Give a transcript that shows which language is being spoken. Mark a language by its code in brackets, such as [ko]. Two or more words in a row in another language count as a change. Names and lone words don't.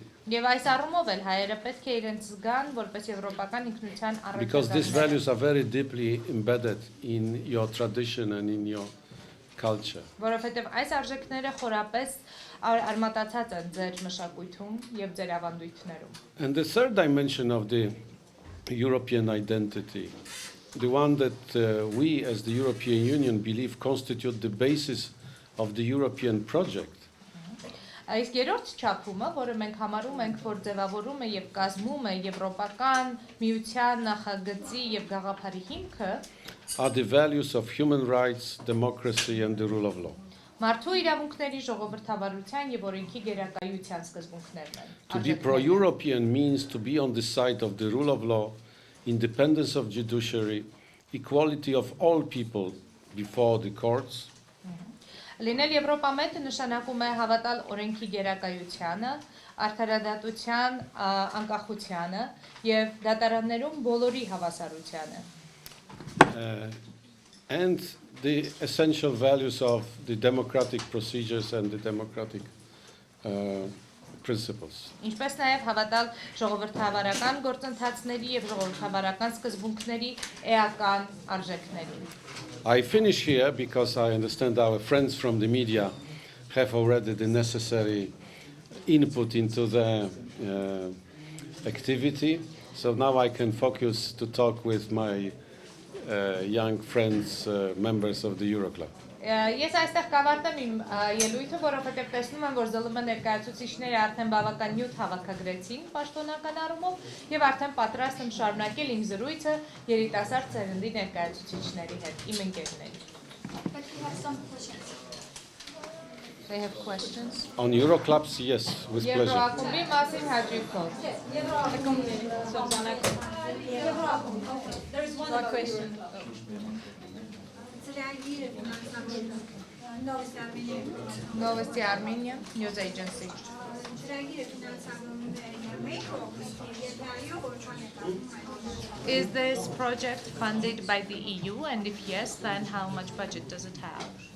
[hy] Եվ այս առումով էլ հայերը պետք է իրենց զգան որպես եվրոպական ինքնության [en] Because these [hy] առաջադեմ։ [en] values are very deeply embedded in your tradition and in your culture. [hy] Որովհետև այս արժեքները խորապես արմատացած են ձեր մշակույթում եւ ձեր ավանդույթներում։ [en] And the third dimension of the European identity the one that we as the European Union believe constitute the basis of the European project. [hy] Այս երրորդ չափումը, որը մենք համարում ենք, որ ձևավորում է եւ կազմում է եվրոպական միության նախագծի եւ գաղափարի հիմքը, [en] are the values of human rights, democracy and the rule of law. [hy] Մարդու իրավունքների, ժողովրդավարության եւ օրենքի գերակայության սկզբունքներն են։ [en] To be pro-European means to be on the side of the rule of law, independence of judiciary, equality of all people before the courts. [hy] Լինել Եվրոպամետ նշանակում է հավատալ օրենքի գերակայությանը, արդարադատության անկախությանը եւ դատարաններում բոլորի հավասարությանը։ [en] And the essential values of the democratic procedures and the democratic principles. [hy] Ինչպես նաև հավատալ ժողովրդավարական գործընթացների եւ ժողովրդավարական սկզբունքների էական արժեքներին։ [en] I finish here because I understand our friends from the media have already the necessary input into the activity. So now I can focus to talk with my young friends, members of the Euroclub. [hy] Ես այստեղ կավարտեմ իմ ելույթը, որովհետև տեսնում եմ, որ ԶԼՄ ներկայացուցիչները արդեն բավական նյութ հավաքագրեցին պաշտոնական առումով եւ արդեն պատրաստ եմ շարունակել իմ զրույցը երիտասարդ ծերնդի ներկայացուցիչների հետ, իմ ընկերների։ [en] But we have some questions. They have questions. On Euroclubs, yes, with pleasure. [hy] Եվրոակումբի մասին հաջողքով։ [en] There is one question. Новости Armenia News Agency. Is this project funded by the EU, and if yes, then how much budget does it have?